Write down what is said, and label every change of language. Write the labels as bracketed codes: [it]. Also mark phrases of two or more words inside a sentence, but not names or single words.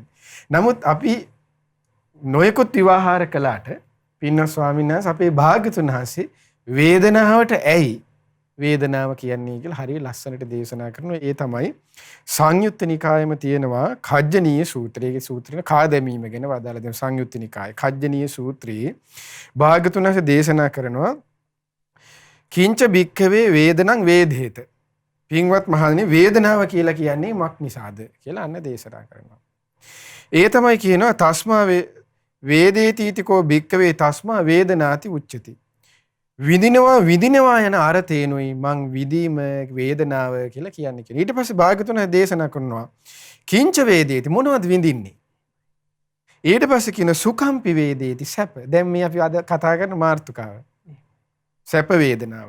[si] නමුත් අපි නොයෙකුත් විවාහාර කළාට පින්වත් ස්වාමීන් වහන්සේ අපේ භාග්‍යතුන් වහන්සේ වේදනාවට ඇයි වේදනාව කියන්නේ කියලා හරිය ලස්සනට දේශනා කරනවා. ඒ තමයි සංයුත්ත නිකායෙම තියෙනවා කජ්ජනීය සූත්‍රයේ සූත්‍රේ කාදැමීම ගැන වදාළා දෙන සංයුත්ත නිකායේ කජ්ජනීය සූත්‍රයේ භාග්‍යතුන් වහන්සේ දේශනා කරනවා [pi] කිංච භික්ඛවේ වේදනං වේදේත. [si] පින්වත් මහණෙනි වේදනාව කියලා කියන්නේ මක් නිසාද කියලා අන්න දේශනා කරනවා. ඒ තමයි කියනවා [pi] තස්මා වේදේතිතිකෝ භික්ඛවේ තස්මා වේදනාති උච්චති. [si] විඳිනවා යන අර්ථේනොයි මං විදීම වේදනාව කියලා කියන්නේ කියලා. ඊට පස්සේ භාග්‍යතුන් දේශනා කරනවා [pi] කිංච වේදේති [si] මොනවද විඳින්නේ? ඊට පස්සේ කියන [pi] සුඛම්පි වේදේති [si] සැප. දැන් මේ අපි අද කතා කරන මාර්තුකාව. සැප වේදනාව.